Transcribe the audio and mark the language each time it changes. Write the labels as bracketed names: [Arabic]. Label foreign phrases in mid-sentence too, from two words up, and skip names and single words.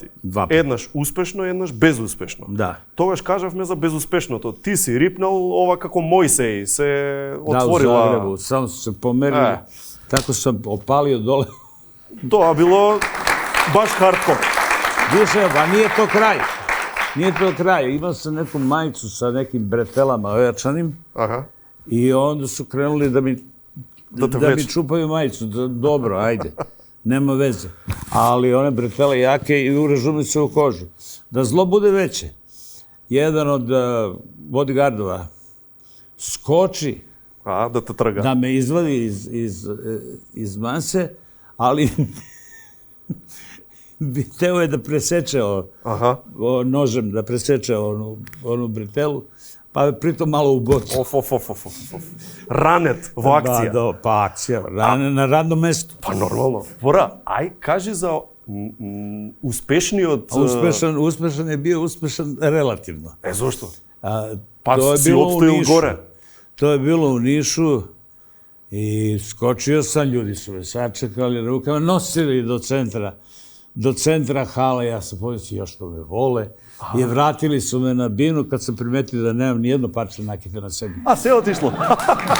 [Macedonian] Еднаш успешно, еднаш безуспешно. Да. Тогаш кажавме за безуспешното. Ти си рипнал ова како Мојсеј, се отворила. [Serbian] Да, у Загребу, само се померили. Тако сам опалио доле. [Macedonian] Тоа било баш хардкор. [Serbian] Више, ба nije to kraj. Nije to kraj. Imao sam neku majicu sa nekim bretelama ojačanim. Аха. I onda su krenuli da mi čupaju majicu. Dobro, ajde. Nema veze. Ali one bretele jake i uražu se u kožu. Da zlo bude veće. Jedan od bodyguardova skoči [Macedonian] Да те трга. [Serbian] da me izvadi iz mase, ali hteo je da preseče nožem, da preseče onu bretelu, pa pritom malo u bot. [Macedonian] Ранет во акција. [Serbian] Da, pa akcija, na radnom mestu. [Macedonian] Па нормално. Бора, ај кажи за успешниот... [Serbian] Успешен je bio uspešan relativno. [Macedonian] Зошто? Pa си опстоил горе. [Serbian] To je bilo u Nišu i skočio sam, ljudi su me sačekali rukama, nosili do centra hala, ja sam pomislio još što me vole. I vratili su me na binu kad sam primetio da nemam nijedno parče nakita na sebi.